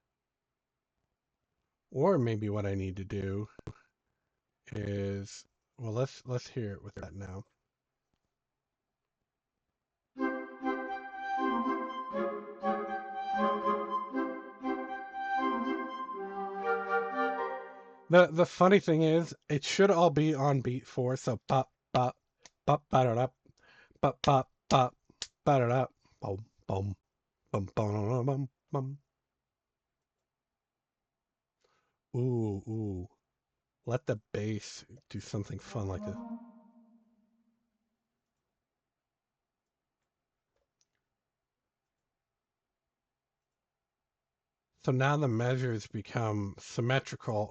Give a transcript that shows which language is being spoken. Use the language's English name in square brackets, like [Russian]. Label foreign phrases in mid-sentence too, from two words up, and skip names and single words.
[English] Or maybe what I need to do is, well, let's hear it with that now. The funny thing is, it should all be on beat 4. So pop pop pop ba da da pop pop pop ba da da boom boom boom boom boom boom. Ooh ooh. Let the bass do something fun like this. So now the measures become symmetrical.